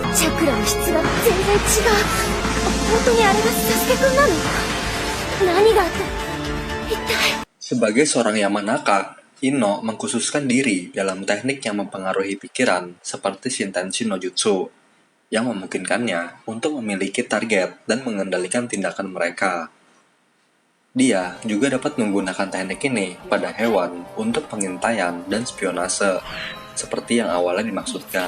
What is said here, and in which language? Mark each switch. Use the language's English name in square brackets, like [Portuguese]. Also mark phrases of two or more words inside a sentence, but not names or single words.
[Japanese] チャクラの質が全然違う。本当にあれがサスケくんなの？何があったの？一体。 [Indonesian] Sebagai seorang Yamanaka, Ino mengkhususkan diri dalam teknik yang mempengaruhi pikiran seperti Shintenshi no Jutsu, yang memungkinkannya untuk memiliki target dan mengendalikan tindakan mereka. Dia juga dapat menggunakan teknik ini pada hewan untuk pengintaian dan spionase, seperti yang awalnya dimaksudkan.